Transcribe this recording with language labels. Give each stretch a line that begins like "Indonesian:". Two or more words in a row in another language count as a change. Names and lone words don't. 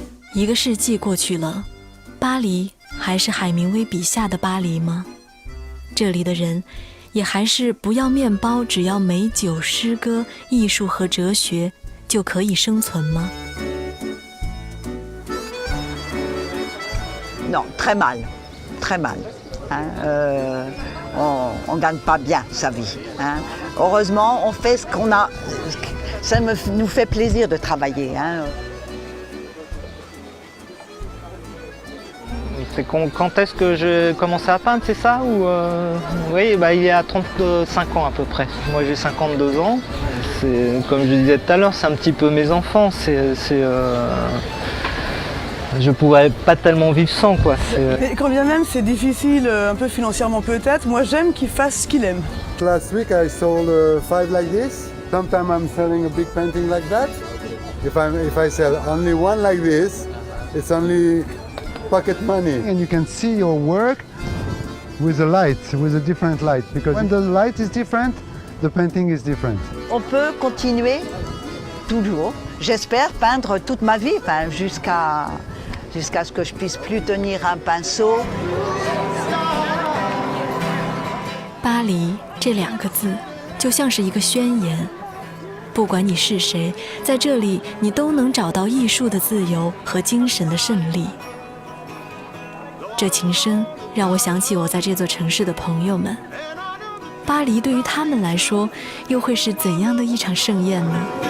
Chinese: 一个世纪过去了，巴黎还是海明威笔下的巴黎吗？这里的人也还是不要面包，只要美酒、诗歌、艺术和哲学就可以生存吗？
French: Non, très mal, très mal. Hein, on ne gagne pas bien sa vie. Hein. Heureusement, on fait ce qu'on a. Ça nous fait plaisir de travailler. Hein. C'est quand est-ce que j'ai commencé à peindre, c'est ça ou Oui, bah, il y a 35 ans à peu près. Moi j'ai 52 ans. Comme je disais tout à l'heure, c'est un petit peu mes enfants. Je ne pourrais pas tellement vivre sans, quoi. Mais quand bien même c'est difficile, un peu financièrement peut-être, moi j'aime qu'il fasse ce qu'il aime.
English: Last week I sold 5 like this. Sometimes I'm selling a big painting like that. If I sell only one like this, it's only pocket money. And you can see your work with a light, with a different light. Because when the light is different, the painting is different.
French: On peut continuer toujours. J'espère peindre toute ma vie, enfin, jusqu'à ce que je puisse plus tenir un pinceau.
Chinese: 巴黎这2个字就像是一个宣言，不管你是谁，在这里你都能找到艺术的自由和精神的胜利。这琴声让我想起我在这座城市的朋友们，巴黎对于他们来说又会是怎样的一场盛宴呢？